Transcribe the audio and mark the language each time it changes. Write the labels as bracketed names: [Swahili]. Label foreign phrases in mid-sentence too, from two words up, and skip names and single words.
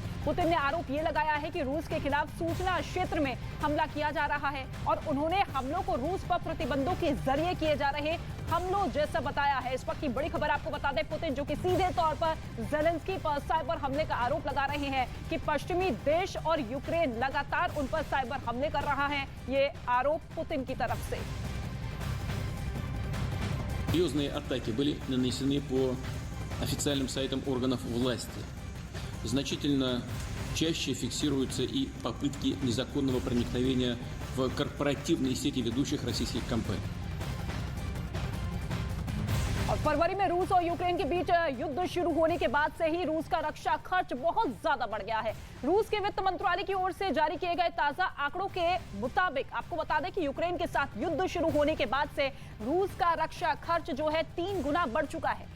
[Hindi] पुतिन ने आरोप ये लगाया है कि रूस के खिलाफ सूचना क्षेत्र में हमला किया जा रहा है और उन्होंने हमलों को रूस पर प्रतिबंधों के जरिए किए जा रहे हमलों जैसा बताया है। इस वक्त की बड़ी खबर आपको बता दें, पुतिन जो कि सीधे तौर पर जेलेंस्की पर साइबर हमले का आरोप लगा रहे हैं कि पश्चिमी देश और यूक्रेन लगातार उन पर साइबर हमले कर रहा है। ये आरोप पुतिन की तरफ से। [Russian] Серьезные атаки были нанесены по официальным сайтам органов власти. Значительно чаще фиксируются и попытки незаконного проникновения в корпоративные сети ведущих российских компаний. [Hindi] और फरवरी में रूस और यूक्रेन के बीच युद्ध शुरू होने के बाद से ही रूस का रक्षा खर्च बहुत ज्यादा बढ़ गया है। रूस के वित्त मंत्रालय की ओर से जारी किए गए ताजा आंकड़ों के मुताबिक आपको बता दें कि यूक्रेन के साथ युद्ध शुरू होने के बाद से रूस का रक्षा खर्च जो है 3 गुना बढ़ चुका है।